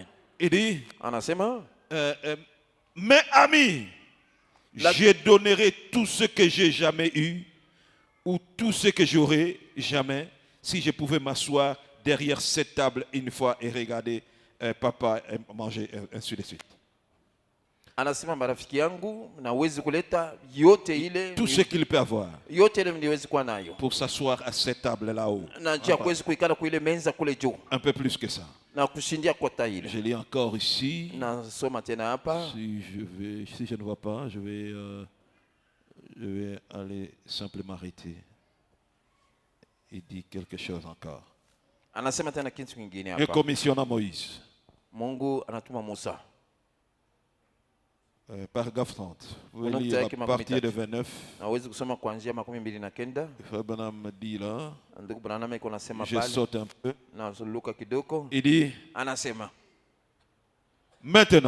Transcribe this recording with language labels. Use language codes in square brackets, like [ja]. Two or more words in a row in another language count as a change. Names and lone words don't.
[fr] Il dit, mes amis, je donnerai tout ce que j'ai jamais eu ou tout ce que j'aurai jamais si je pouvais m'asseoir derrière cette table une fois et regarder papa manger, ainsi de suite. [sw] Anasema marafiki yangu nawezi kuleta yote ile [fr] tout ce qu'il peut avoir [sw] yote ile niwezi kuwa nayo [fr] pour s'asseoir à cette table là-haut. [sw] Na njia kuwezi kuikala kwa ile menza kule juu. [fr] Un peu plus que ça. [sw] Na kushindia kwa taile. [fr] Je lis encore ici. [sw] Na soma tena hapa. [fr] Si je ne vois pas, je vais aller simplement arrêter. Il dit quelque chose encore. [sw] Anasema tena kitu kingine hapa. [fr] Et commissionna Moïse. [sw] Mungu anatuma Musa. [fr] Paragraphe 30. Vous voulez lire à partir de 29. Frère Branham me dit là. Je saute un peu. Il dit. Maintenant.